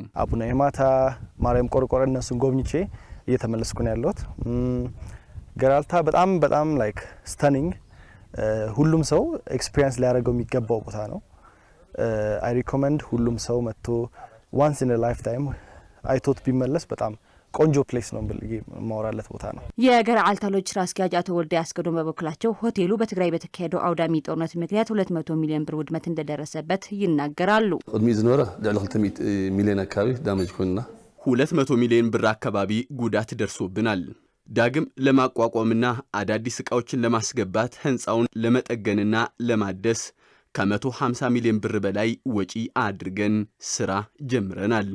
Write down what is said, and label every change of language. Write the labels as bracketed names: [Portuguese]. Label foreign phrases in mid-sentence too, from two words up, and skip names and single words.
[Amharic] አቡነ የማታ ማርያም ቆርቆረ እነሱን ጎብኝቼ እየተመለስኩ ነው ያለሁት። ገረዓልታ በጣም [English] like stunning [Amharic] ሁሉም ሰው ኤክስፒሪየንስ ሊያደርገው የሚገባው ቦታ ነው። [English] I recommend [Amharic] ሁሉም ሰው መጥቶ [English] once in life time [Amharic] አይቶት ቢመለስ በጣም ቆንጆ ፕሌስ ነው ብዬ ማወራለት ቦታ ነው። የገረዓልታ ሎጅ ስራ አስኪያጅ አቶ ወልደ ያስገዶም በበኩላቸው ሆቴሉ በትግራይ በተካሄደው አውዳሚ ጦርነት ምክንያት 200 ሚሊዮን ብር ውድመት እንደደረሰበት ይናገራሉ። [Tigrinya] ቅድሚ ዝነበረ ልዕሊ 200 ሚሊዮን አካባቢ ዳሜጅ ኮይና [Amharic] 200 ሚሊዮን ብር አካባቢ ጉዳት ደርሶብናል። ዳግም ለማቋቋምና አዳዲስ ዕቃዎችን ለማስገባት ህንፃውን ለመጠገንና ለማደስ ከ150 ሚሊዮን ብር በላይ ወጪ አድርገን ስራ ጀምረናል።